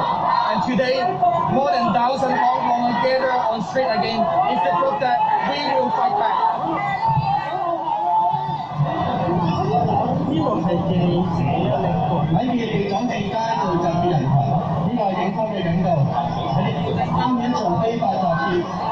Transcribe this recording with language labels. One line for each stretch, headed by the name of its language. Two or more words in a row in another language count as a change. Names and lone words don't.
English: And today, more than 1,000 Hong Kongers gather on street again is the proof that we will fight back.
Cantonese: 呢個係記者喺佢哋講地街聚集嘅人群，呢個係警方嘅警告，你哋參與從非法集結。